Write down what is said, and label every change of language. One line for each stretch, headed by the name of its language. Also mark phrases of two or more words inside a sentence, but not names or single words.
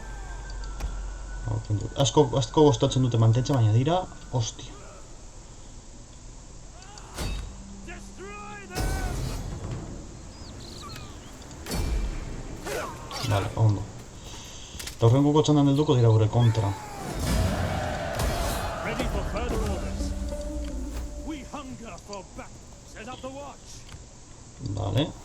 Basque: Asko gostatzen dute mantentzen, baina dira... Ostia. Vale, ondo. Eta horrengo txandan helduko dira gure kontra.
English: Ready for further orders. We hunger for battle. Set up the watch.
Basque: Vale.